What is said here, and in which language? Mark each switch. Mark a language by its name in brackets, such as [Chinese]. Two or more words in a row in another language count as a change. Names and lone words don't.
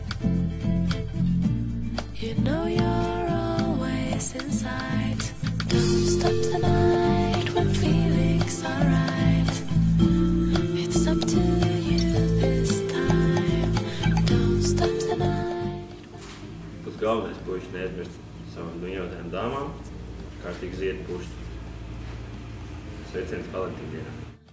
[English] You know you're always in sight. Don't stop tonight when feelings are right. It's up to you this time. Don't stop tonight. [Latvian] Tas galvenais, ko viņš neaizmirst savām mīļotajām dāmām, kārtīgi zied pušķi. Sveiciens Valentīna dienā!